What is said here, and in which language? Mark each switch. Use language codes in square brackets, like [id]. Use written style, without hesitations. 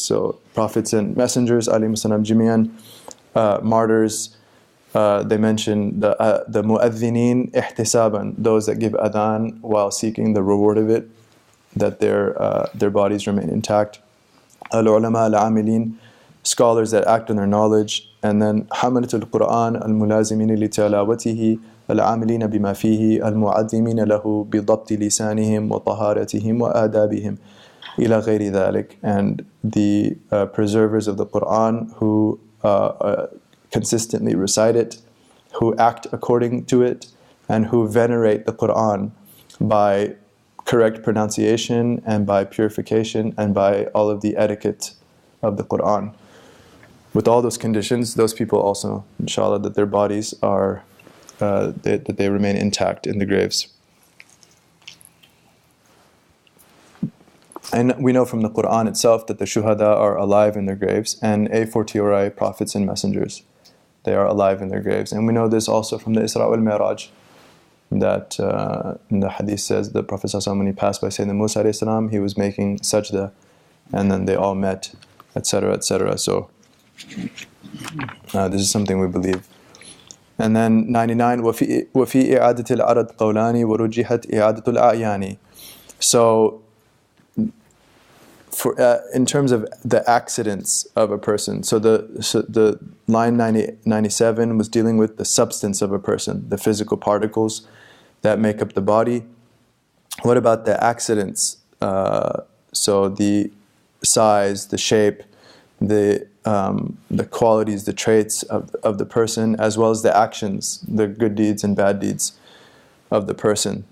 [en] So prophets and messengers, [ar] alayhimu salam jami'an, [en] martyrs, they mention the [ar] mu'adhdhinin ihtisaban, [en] those that give adhan while seeking the reward of it, that their bodies remain intact. [ar] Al-ulama al-amilin, [en] scholars that act on their knowledge. [ar] And then حملة القرآن الملازمين لتلاوته العاملين بما فيه المعظمين له بضبط لسانهم وطهارتهم وآدابهم إلى غير ذلك. [en] And the preservers of the Quran who consistently recite it, who act according to it, and who venerate the Quran by correct pronunciation and by purification and by all of the etiquette of the Quran. With all those conditions, those people also, inshallah, that their bodies are, that they remain intact in the graves. And we know from the Quran itself that the shuhada are alive in their graves, and a fortiori prophets and messengers, they are alive in their graves. And we know this also from the Isra wal Mi'raj, that in the hadith says the Prophet ﷺ, when he passed by Sayyidina Musa alayhi salam, he was making sajda, and then they all met, etc., etc. So this is something we believe. And then 99, [ar] وَفِي إِعَادَةِ الْعَرَضِ قَوْلَانِ وَرُجِّحَتْ إِعَادَةُ الْأَعْيَانِ. [en] So in terms of the accidents of a person, so the line 97 was dealing with the substance of a person, the physical particles that make up the body. What about the accidents? So the size, the shape, the qualities, the traits of the person, as well as the actions, the good deeds and bad deeds of the person.